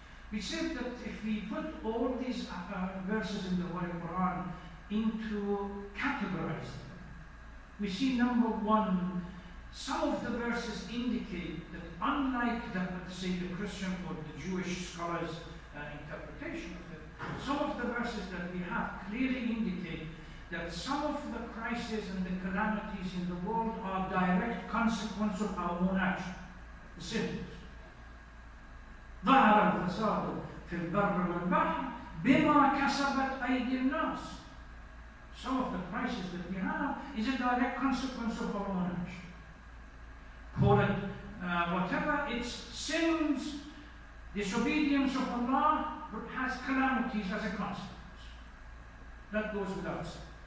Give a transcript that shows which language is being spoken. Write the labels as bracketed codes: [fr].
[en] We said that if we put all these verses in the Holy Quran into categorizing them, we see number one, some of the verses indicate that unlike the, say, the Christian or the Jewish scholars' interpretation of it, some of the verses that we have clearly indicate that some of the crises and the calamities in the world are direct consequence of our own action, the sins. [ar] ظهر الفساد في البر والبحر بما كسبت أيدي الناس. [en] Some of the crises that we have is a direct consequence of our own action. Call it whatever, it's sins, disobedience of Allah has calamities as a consequence. That goes without saying.